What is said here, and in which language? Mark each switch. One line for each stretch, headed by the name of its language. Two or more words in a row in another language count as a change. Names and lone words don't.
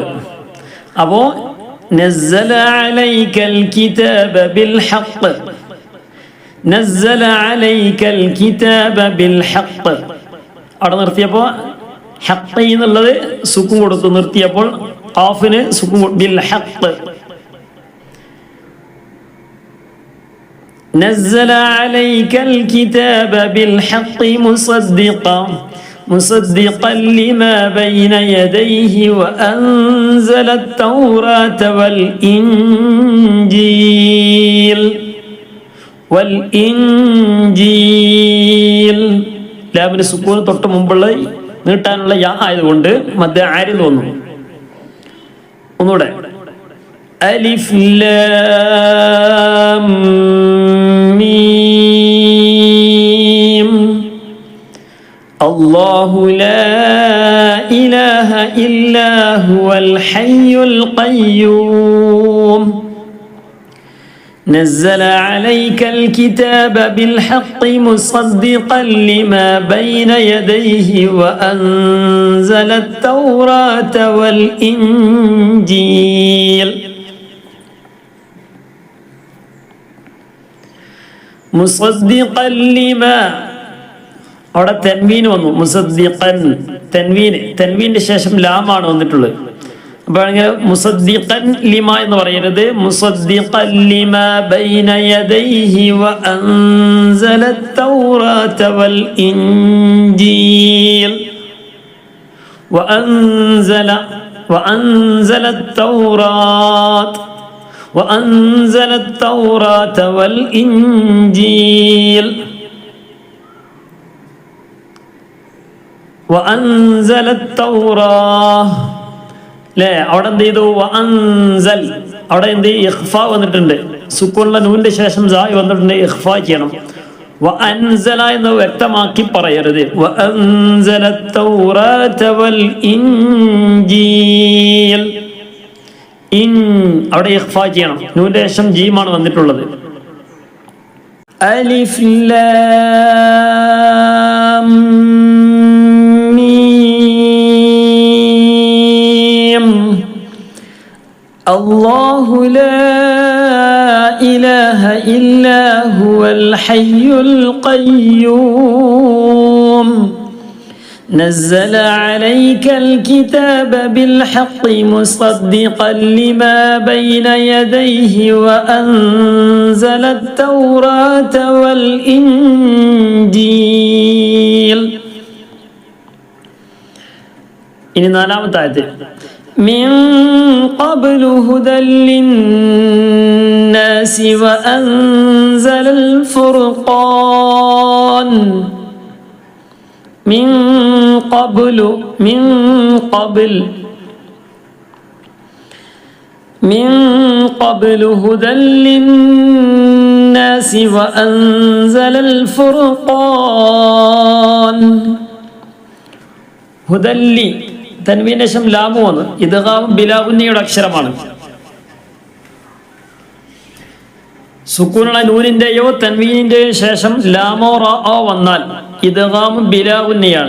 Arabic: അപ്പോ نزل عليك الكتاب بالحق. نزل عليك الكتاب بالحق.
Malayalam: അവിടെ നിർത്തിയപ്പോൾ ഹഖ് എന്നുള്ളത് സുക്കൂൻ കൊടുത്തു. നിർത്തിയപ്പോൾ ഖാഫിന് സുക്കൂൻ
Arabic: بالحق. نزل عليك الكتاب بالحق مصدقا لما بين يديه وأنزل التوراة والإنجيل.
Malayalam: ലാമിന് സുക്കൂന് തൊട്ട് മുമ്പുള്ള നീട്ടാനുള്ള യാ ആയതുകൊണ്ട് മദ് ആരിൽ വന്നു.
Arabic: ഒന്നുകൂടെ ألف لام ميم. الله لا إله إلا هو الحي القيوم. نزل عليك الكتاب بالحق مصدقا لما بين يديه وأنزل التوراة والإنجيل. مصدقا لما.
Malayalam: അവിടെ തൻവീൻ വന്നു. മുസദ്ദിഖൻ തൻവീന്റെ ശേഷം ലാമാണ് വന്നിട്ടുള്ളത്. അപ്പോൾ ഇങ്ങനെ
Arabic: مصدقا لما
Malayalam: എന്ന് പറയരുത്.
Arabic: مصدقا لما بين يديه وأنزل التوراة والإنجيل. وأنزل التوراة وأنزل التوراة والإنجيل. وأنزل التوراة.
Malayalam: ല്ലേ അവിടെ എന്ത് ചെയ്തു? വഅൻസൽ. അവിടെ എന്ത് ഇഖ്ഫ വന്നിട്ടുണ്ട്. സുക്കൂനുള്ള നൂന്റെ ശേഷം സായി വന്നിട്ടുണ്ട്. ഇഖ്ഫ ചെയ്യണം. വഅൻസല എന്ന് വ്യക്തമാക്കി പറയരുത്.
Arabic: വഅൻസല التوراة والإنجيل.
Malayalam: അവിടെ ഇഖ്ഫ ചെയ്യണം. നൂന്റെ ശേഷം ജീമാണ് വന്നിട്ടുള്ളത്.
Arabic: ألف لام ميم. الله لا إله إلا هو الحي القيوم. نزل عليك الكتاب بالحق مصدقا لما بين يديه وأنزل التوراة والإنجيل.
Malayalam: ഇനി നാലാമത്തെ ആയത്ത്
Arabic: من قبل هدى للناس وأنزل الفرقان. من قبل هدى للناس وأنزل الفرقان.
Malayalam: ഹുദല്ലി തൻവീന് ശേഷം ലാമു വന്നു. ഇദ്ഗാം ബിലാഉന്നയുടെ അക്ഷരമാണ്. സുക്കൂനുള്ള നൂനിന്റെയോ തൻവീനിന്റെയോ ശേഷം ലാമോ റാഓ വന്നാൽ ഇദ്ഗാം ബിലാഉന്നയാണ്.